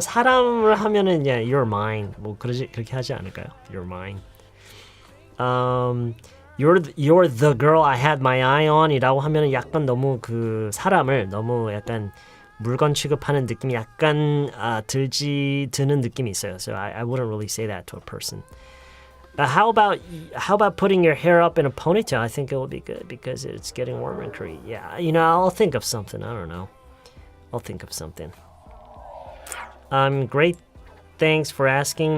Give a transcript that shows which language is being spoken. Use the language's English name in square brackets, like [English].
[Korean] 사람을 하면은 [English] yeah, you're mine. [Korean] 뭐 그렇게 하지 않을까요? [English] You're mine. You're the girl I had my eye on [Korean] 이라고 하면은 약간 너무 그 사람을 너무 약간 물건 취급하는 느낌이 약간 드는 느낌이 있어요. [English] So I wouldn't really say that to a person. How about putting your hair up in a ponytail? I think it will be good because it's getting warm and curly. Yeah, I'll think of something. I don't know. I'll think of something. Great. Thanks for asking.